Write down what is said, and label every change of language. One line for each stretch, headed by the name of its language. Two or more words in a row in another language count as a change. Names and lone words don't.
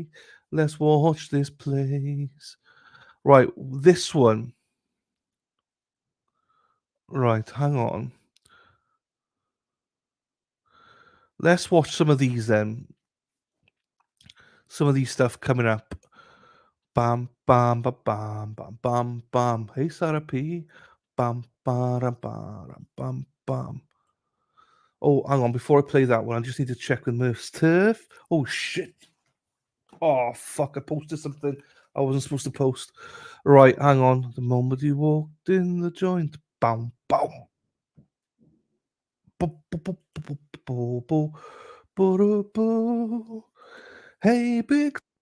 English: Let's watch this place. Right, this one. Right, hang on. Let's watch some of these then. Some of these stuff coming up. Bam, bam, ba, bam, bam, bam, bam. Hey, Sarah P. Bam, bam, bam, bam, bam. Oh, hang on. Before I play that one, I just need to check with Murph's turf. Oh, shit. Oh, fuck. I posted something I wasn't supposed to post. Right, hang on. The moment you walked in the joint. Bam, bam. Hey, big.